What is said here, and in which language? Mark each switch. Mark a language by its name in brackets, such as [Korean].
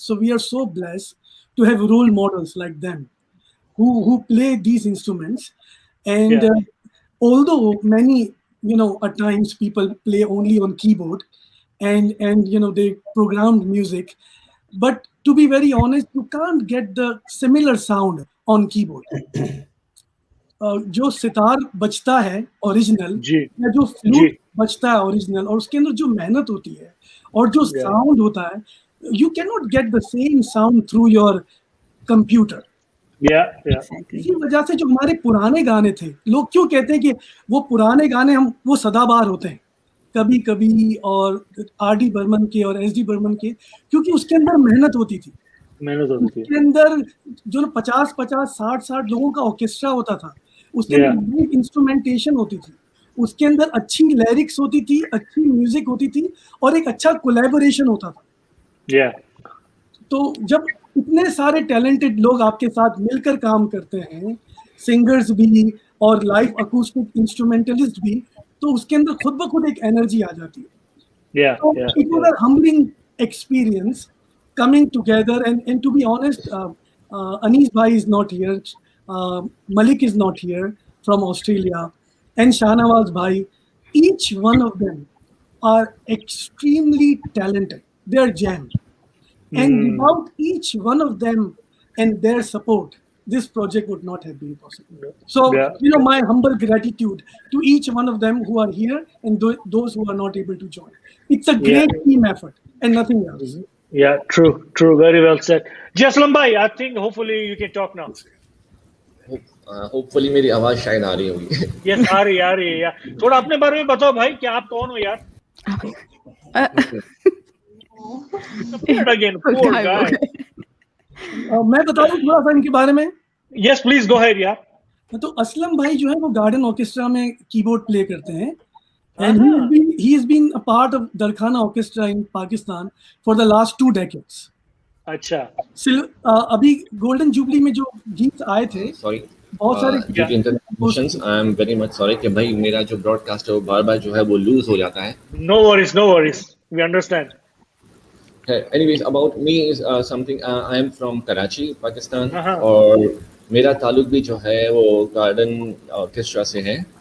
[English] So we are so blessed to have role models like them who play these instruments. And although many, at times people play only on keyboard and they programmed music, but to be very honest, you can't get the similar sound on keyboard. [Hindi] जो सितार बजता है original या जो flute बजता है original, और उसके अंदर जो मेहनत होती है और जो साउंड होता है, [English] you cannot get the same sound through your computer. [Hindi] इसी वजह से जो हमारे पुराने गाने थे, लोग क्यों कहते हैं कि वो पुराने गाने वो सदाबहार होते हैं कभी कभी, और आर.डी. बर्मन के और एस.डी. बर्मन के, क्योंकि उसके अंदर मेहनत होती थी। उसके अंदर जो 50, 60 लोगों का ऑर्केस्ट्रा होता था, उसके अंदर इंस्ट्रूमेंटेशन होती थी, उसके अंदर अच्छी लिरिक्स होती थी, अच्छी म्यूजिक होती थी, और एक अच्छा कोलैबोरेशन होता था। तो जब इतने सारे टैलेंटेड लोग आपके साथ मिलकर काम करते हैं, सिंगर्स भी और लाइव अकूस्टिक इंस्ट्रूमेंटलिस्ट भी, तो उसके अंदर खुद ब खुद एक एनर्जी आ जाती है। [English] So it was a humbling experience coming together, and to be honest, Anish Bhai is not here, Malik is not here from Australia, and Shanawaz Bhai. Each one of them are extremely talented. They are gems. And without each one of them and their support, this project would not have been possible. So, my humble gratitude to each one of them who are here and those who are not able to join. It's a great team effort and nothing else. Yeah, true. Very well said. Aslam bhai, I think hopefully you can talk now. [Hindi] Hopefully मेरी आवाज शायद आ रही होगी. Yes, आ रही है यार. थोड़ा अपने बारे में बताओ भाई कि आप कौन हो यार? [English] Again, poor guy. [Hindi] मैं बताऊं थोड़ा सा इनके बारे में? [English] Yes, please go ahead [Hindi] यार. तो असलम भाई जो है वो गार्डन ऑर्केस्ट्रा में कीबोर्ड प्ले करते हैं, [English] and he has been a part of [Hindi] Darkhana orchestra [English] in Pakistan for the last 2 decades. [Hindi] अच्छा. अभी गोल्डन जुबली में जो गीत आए थे, सॉरी बहुत सारे I am very much sorry कि भाई मेरा जो ब्रॉडकास्ट है वो बार-बार जो है वो लूज हो जाता है. [English] No worries, we understand. Anyways, about me is something. I am from Karachi, Pakistan, [Hindi] और मेरा ताल्लुक भी जो है वो गार्डन ऑर्केस्ट्रा से है.